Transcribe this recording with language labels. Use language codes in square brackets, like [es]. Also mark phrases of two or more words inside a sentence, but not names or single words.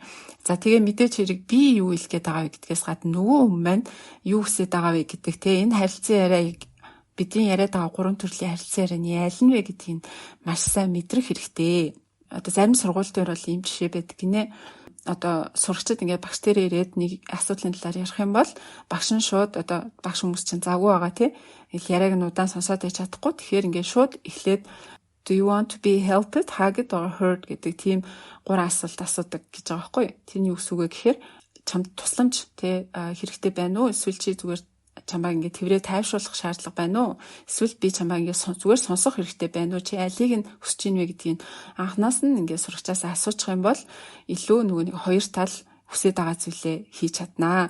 [mn] За тэгээ мэдээч хэрэг би юу хэлэх гээд байгаа вэ гэдгээс гадна нөгөө хүн маань юу хүсэж байгаа вэ гэдэг те энэ харилцан яриаг бидний яриад байгаа гурван төрлийн харилцан ярианы аль нь вэ гэдгийг маш сайн мэдрэх хэрэгтэй. Одоо зарим сургууль дээр бол ийм жишээ байдаг гинэ. Одоо сурагчид ингээд багш дээр ирээд нэг асуудлын талаар ярих юм бол багш нь шууд одоо багш хүмүүс чинь завгүй байгаа тий. Яриаг нь удаан сонсоод байж чадахгүй. Тэгэхээр ингээд шууд эхлээд [en] do you want to be helped, hugged or hurt [mn] гэдэг тийм гурван асуулт асуудаг гэж байгаа байхгүй. Тэрний үгс үгэ гэхээр чамд тусламж тий хэрэгтэй байна уу? Эсвэл чи зүгээр чамайг ингээд тэрвэрээ тайвшруулах шаардлага байна уу? Эсвэл би чамайг ингээд зүгээр сонсох хэрэгтэй байна уу? Чи алийг нь хүсэж ийн вэ гэдгийг анханаас нь ингээд сурагчаас асуучих юм бол илүү нөгөө нэг хоёр тал хүсэж байгаа зүйлээ хийж чаднаа.